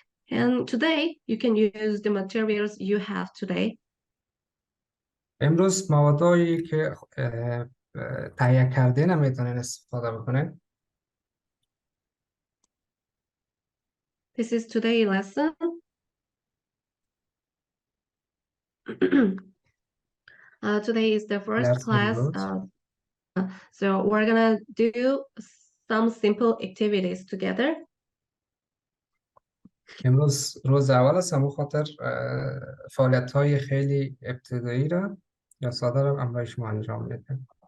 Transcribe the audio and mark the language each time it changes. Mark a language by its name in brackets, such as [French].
[English] And today you can use the materials you have today. [Persian] امروز موادهایی که تهیه کرده نمیتونین استفاده بکنین. [English] This is today's lesson. Today is the first [Persian] درس [English] class. [Persian] امروز. [English] So we're gonna do some simple activities together. [Persian] امروز روز اول است، همون خاطر فعالیت‌های خیلی ابتدایی را یا ساده را برای شما انجام میدیم.